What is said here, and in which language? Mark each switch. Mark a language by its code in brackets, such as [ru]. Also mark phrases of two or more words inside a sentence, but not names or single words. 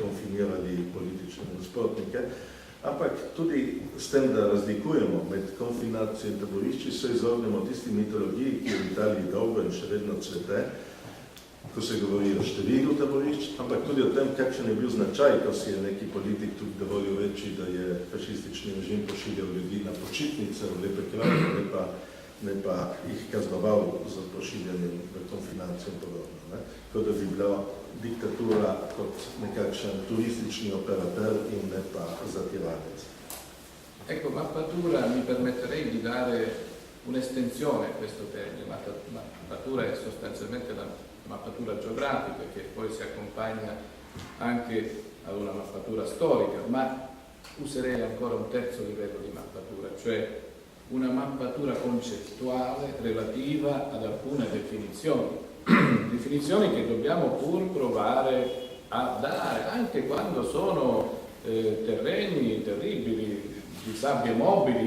[sl] konfinirali politične nasprotnike, ampak tudi s tem, da razlikujemo med konfinacijo in taborišči, se izognemo tisti mitologiji, ki je v Italiji dolgo in še vedno cvete, ko se govori o številu taborišč, ampak tudi o tem, kakšen je bil značaj, ko si je neki politik tudi dovolil reči, da je fašistični režim pošiljal ljudi na počitnice v lepe kraje, ne pa ne pa jih kaznoval za pošiljanje v konfinacijo in podobno. Kot da bi bila diktatura kot nekakšen turistični operater in ne pa zatiranec. [it] Ecco, mappatura mi permetterei di dare un'estensione a questo termine. Mappatura è sostanzialmente la mappatura geografica che poi si accompagna anche ad una mappatura storica, ma userei ancora un terzo livello di mappatura, cioè una mappatura concettuale relativa ad alcune definizioni, definizioni che dobbiamo pur provare a dare, anche quando sono terreni terribili, di sabbie mobili.